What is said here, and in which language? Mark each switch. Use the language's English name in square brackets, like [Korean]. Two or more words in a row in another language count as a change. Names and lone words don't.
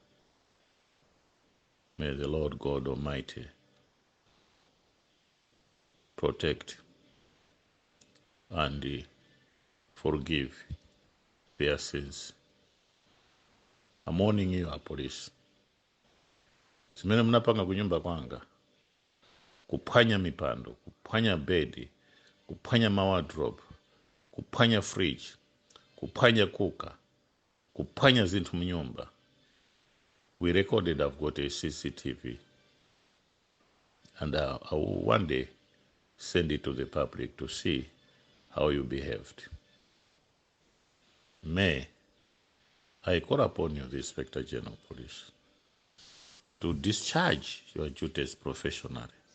[English] May the Lord God Almighty protect and forgive their sins. I'm warning you, police. [Nyanja] Simene mnapanga kunyumba kwanga, kuphwanya mipando, kuphwanya bedi, kuphwanya wardrobe, kuphwanya fridge, kuphwanya cooker, kuphwanya zinthu mnyumba. [English] We recorded, I've got a CCTV, and I will one day send it to the public to see how you behaved. May I call upon you, the Inspector General of Police, to discharge your duties professionally.